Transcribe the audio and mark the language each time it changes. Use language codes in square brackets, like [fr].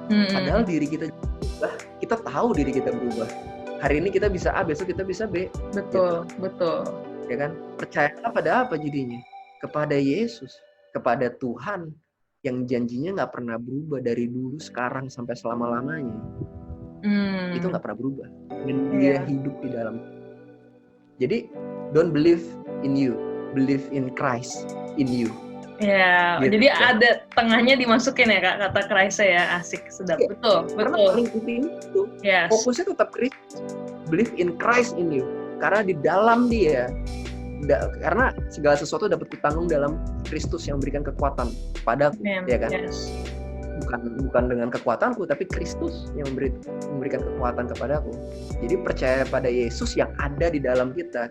[id] Padahal diri kita berubah, kita tahu diri kita berubah. Hari ini kita bisa A, besok kita bisa B. Betul, gitu. betul. Ya kan? Percayalah pada apa jadinya? Kepada Yesus, kepada Tuhan yang janjinya nggak pernah berubah dari dulu, sekarang sampai selama-lamanya. Itu nggak pernah berubah. Dan dia hidup di dalam. [en] Jadi, don't believe in you, believe in Christ in you. [id] Ya, Gitu. jadi ada tengahnya dimasukin ya Kak, kata Christ ya, asik, sedap. Ya, betul. Karena paling penting itu, [en] Yes. [id] fokusnya tetap Kristus. [en] Believe in Christ in you. [id] Karena di dalam dia, karena segala sesuatu dapat kutanggung dalam Kristus yang memberikan kekuatan padaku, ya kan? [en] Yes. [id] Bukan dengan kekuatanku, tapi Kristus yang memberikan kekuatan kepadaku. Jadi percaya pada Yesus yang ada di dalam kita.